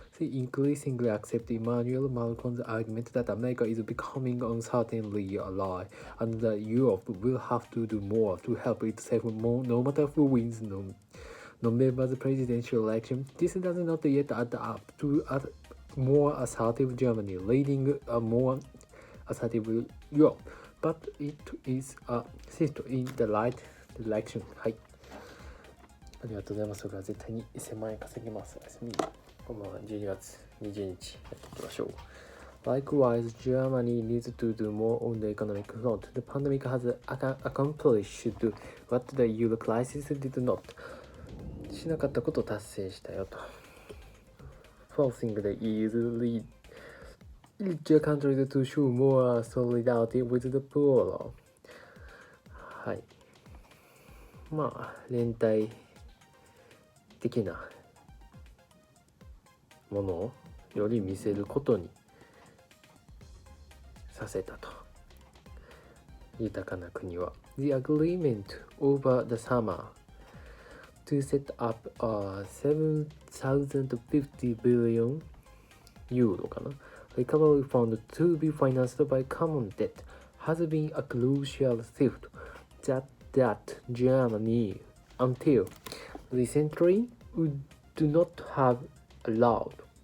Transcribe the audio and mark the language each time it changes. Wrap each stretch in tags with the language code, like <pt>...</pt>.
<en>She increasingly accepts Emmanuel Macron's argument that America is becoming uncertainly ally, and that Europe will have to do more to help itself no matter who wins November's presidential election. This does not yet add up to a more assertive Germany leading a more assertive Europe, but it is a shift in the right direction.</en> <ja>はい。ありがとうございます。それは絶対に1000万円稼ぎます。おやすみ。こんばんは。 12月20日やっていきましょう。</ja> <en>Likewise, Germany needs to do more on the economic front. The pandemic has accomplished what the euro crisis did not.</en> <ja>しなかったことを達成したよと。</ja> <en>Forcing the EU's richer countries to show more solidarity with the poor.</en> <ja>はい。まあ、連帯的なものをより見せることにさせたと。豊かな国は</ja> <en>the agreement over the summer to set up a 7,050 billion euro かな recovery fund to be financed by common debt has been a crucial shift that Germany until recently would not have allowed.</en>